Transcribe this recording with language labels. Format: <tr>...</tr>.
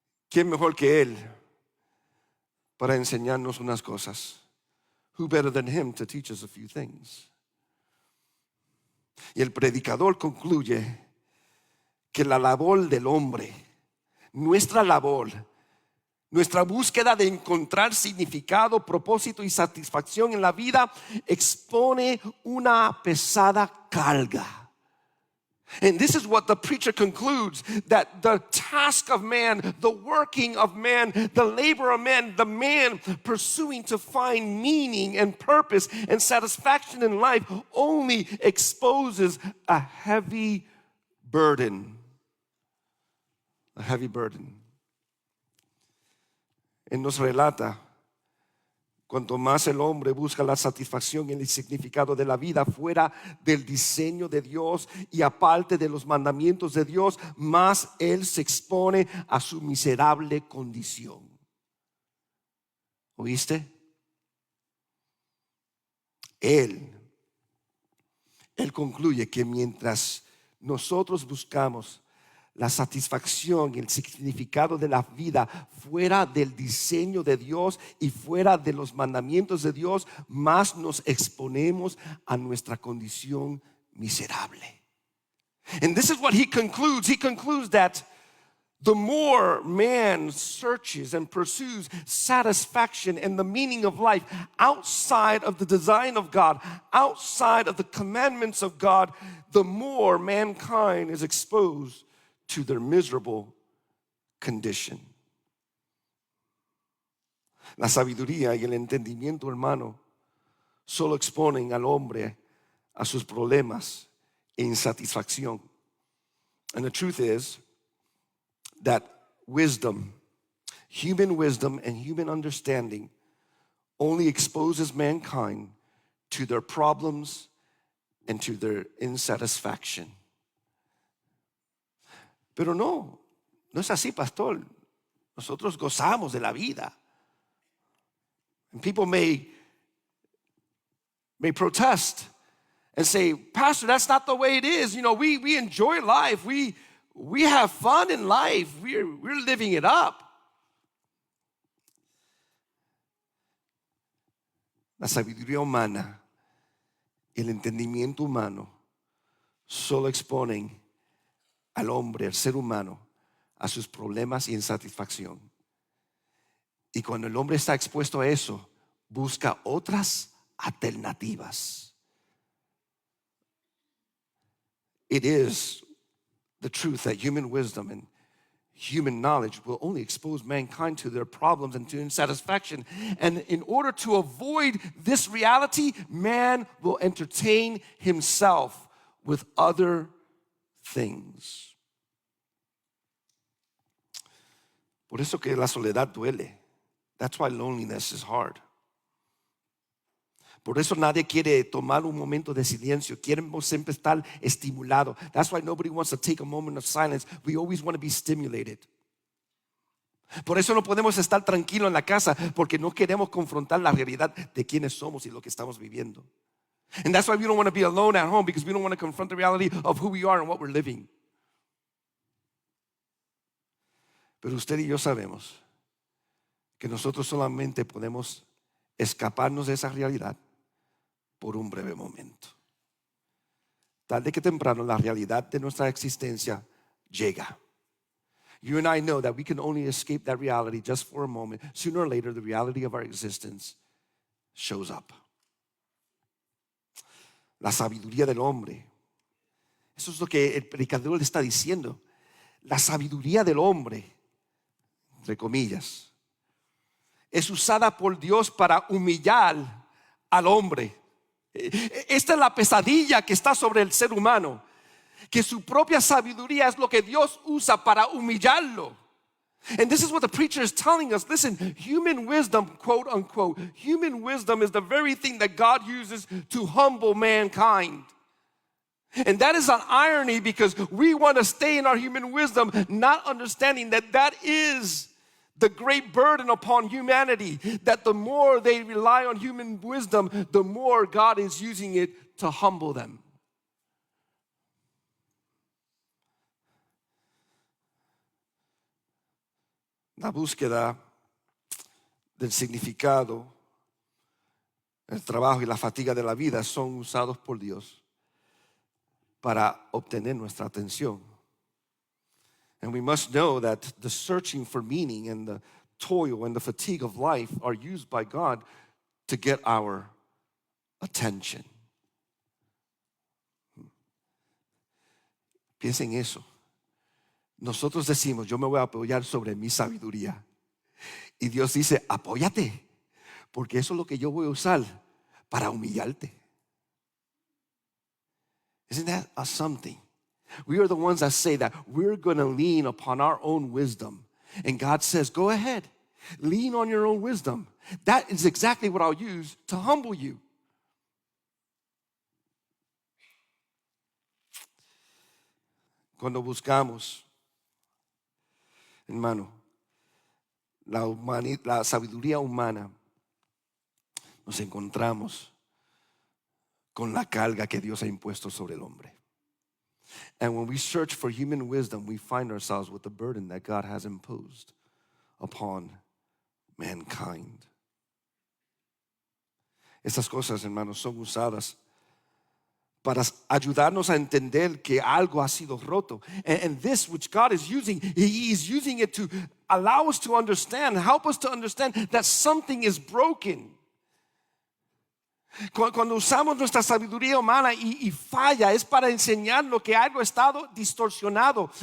<es>¿Quién mejor que él para enseñarnos unas cosas?</es> <en>Who better than him to teach us a few things?</en> <es>Y el predicador concluye que la labor del hombre, nuestra labor, nuestra búsqueda de encontrar significado, propósito y satisfacción en la vida expone una pesada carga.</es> <en>And this is what the preacher concludes, that the task of man, the working of man, the labor of man, the man pursuing to find meaning and purpose and satisfaction in life only exposes a heavy burden. A heavy burden.</en> <es>Él nos relata Cuanto más el hombre busca la satisfacción y el significado de la vida fuera del diseño de Dios y aparte de los mandamientos de Dios, más él se expone a su miserable condición. ¿Oíste? Él concluye que mientras nosotros buscamos la satisfacción y el significado de la vida fuera del diseño de Dios y fuera de los mandamientos de Dios, más nos exponemos a nuestra condición miserable.</es> <en>And this is what he concludes. He concludes that the more man searches and pursues satisfaction and the meaning of life outside of the design of God, outside of the commandments of God, the more mankind is exposed to their miserable condition.</en> <es>La sabiduría y el entendimiento, hermano, solo exponen al hombre a sus problemas e insatisfacción.</es> <en>And the truth is that wisdom, human wisdom and human understanding only exposes mankind to their problems and to their insatisfaction.</en> <es>Pero no es así, pastor. Nosotros gozamos de la vida.</es> <en>And people may protest and say, Pastor, that's not the way it is. You know, we enjoy life. We have fun in life. We're living it up.</en> <es>La sabiduría humana y el entendimiento humano solo exponen al hombre, al ser humano, a sus problemas y insatisfacción. Y cuando el hombre está expuesto a eso, busca otras alternativas.</es> <en>It is the truth that human wisdom and human knowledge will only expose mankind to their problems and to insatisfaction. And in order to avoid this reality, man will entertain himself with other things.</en> <es>Por eso que la soledad duele.</es> <en>That's why loneliness is hard.</en> <es>Por eso nadie quiere tomar un momento de silencio. Queremos siempre estar estimulado.</es> <en>That's why nobody wants to take a moment of silence. We always want to be stimulated.</en> <es>Por eso no podemos estar tranquilos en la casa, porque no queremos confrontar la realidad de quiénes somos y lo que estamos viviendo.</es> <en>And that's why we don't want to be alone at home, because we don't want to confront the reality of who we are and what we're living.</en> <es>Pero usted y yo sabemos que nosotros solamente podemos escaparnos de esa realidad por un breve momento. Tarde que temprano la realidad de nuestra existencia llega.</es> <en>You and I know that we can only escape that reality just for a moment. Sooner or later, the reality of our existence shows up.</en> <es>La sabiduría del hombre. Eso es lo que el predicador le está diciendo. La sabiduría del hombre, entre comillas, es usada por Dios para humillar al hombre. Esta es la pesadilla que está sobre el ser humano, que su propia sabiduría es lo que Dios usa para humillarlo.</es> <en>And this is what the preacher is telling us. Listen, human wisdom, quote unquote, human wisdom is the very thing that God uses to humble mankind. And that is an irony, because we want to stay in our human wisdom, not understanding that that is the great burden upon humanity, that the more they rely on human wisdom, the more God is using it to humble them.</en> <es>La búsqueda del significado, el trabajo y la fatiga de la vida son usados por Dios para obtener nuestra atención.</es> <en>And we must know that the searching for meaning and the toil and the fatigue of life are used by God to get our attention.</en> <es>Piensen en eso. Nosotros decimos, yo me voy a apoyar sobre mi sabiduría. Y Dios dice, apóyate, porque eso es lo que yo voy a usar para humillarte.</es> <en>Isn't that a something? We are the ones that say that we're going to lean upon our own wisdom. And God says, go ahead. Lean on your own wisdom. That is exactly what I'll use to humble you.</en> <es>Cuando buscamos, hermano, la sabiduría humana, nos encontramos con la carga que Dios ha impuesto sobre el hombre.</es> <en>And when we search for human wisdom, we find ourselves with the burden that God has imposed upon mankind.</en> <es>Estas cosas, hermanos, son usadas para ayudarnos a entender que algo ha sido roto.</es> <en>And this which God is using, He is using it to allow us to understand, help us to understand that something is broken.</en> <es>Cuando usamos nuestra sabiduría humana y falla, es para enseñarnos que algo ha estado distorsionado.</es>